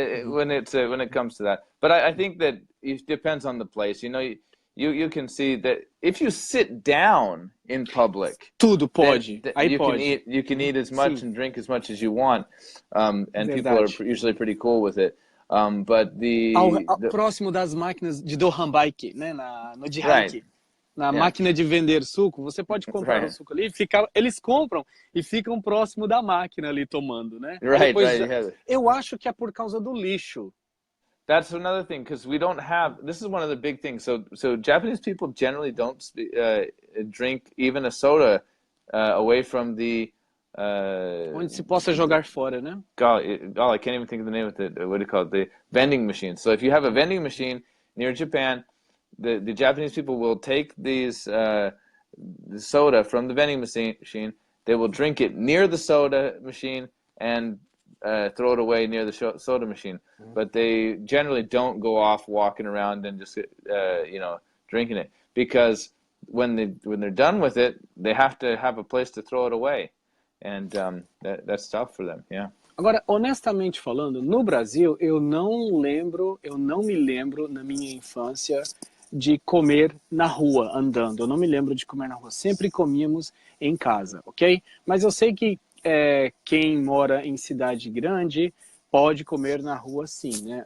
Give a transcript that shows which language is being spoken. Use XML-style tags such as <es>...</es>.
<en>When it comes to that. But I think that it depends on the place. You know, you can see that if you sit down in public,</en> <pt>tudo pode. Aí</pt> <en>you</en> <pt>pode.</pt> <en>You can eat as much and drink as much as you want, and people are usually pretty cool with it. But</en> <pt>próximo das máquinas de Dohanbike, né, no Jihanki, na máquina de vender suco, você pode comprar o suco ali, eles compram e ficam próximo da máquina ali tomando, né? Eu acho que é por causa do lixo.</pt> <en>That's another thing, because we don't have. This is one of the big things. So Japanese people generally don't drink even a soda away from the.</en> <pt>Onde se possa jogar fora, né?</pt> <en>I can't even think of the name of it. What do you call it? The vending machine. So if you have a vending machine near Japan, the Japanese people will take these the soda from the vending machine. They will drink it near the soda machine and throw it away near the soda machine. But they generally don't go off walking around and just drinking it, because when they're done with it, they have to have a place to throw it away. And that's tough for them, yeah.</en> <pt>Agora, honestamente falando, no Brasil, eu não me lembro na minha infância de comer na rua, andando. Eu não me lembro de comer na rua. Sempre comíamos em casa, ok? Mas eu sei que quem mora em cidade grande pode comer na rua, sim, né?</pt>